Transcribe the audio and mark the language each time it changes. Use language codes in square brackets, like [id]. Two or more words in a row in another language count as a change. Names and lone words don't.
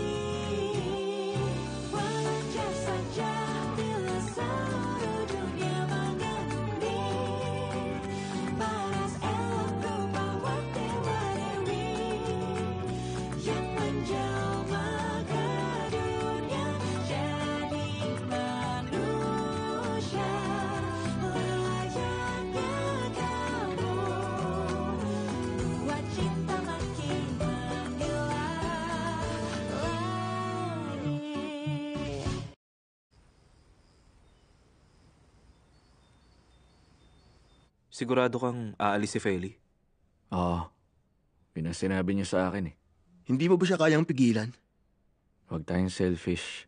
[id] Wajar saja bila seluruh dunia mengagumi paras elokku bawa dewa dewi yang menjelma ke dunia jadi manusia. Layaknya kamu buat cinta makin menggila lagi. [tl] Sigurado kang aalis si Feli? Oo. Pinasinabi niya sa akin eh. Hindi mo ba siya kayang pigilan? Huwag tayong selfish.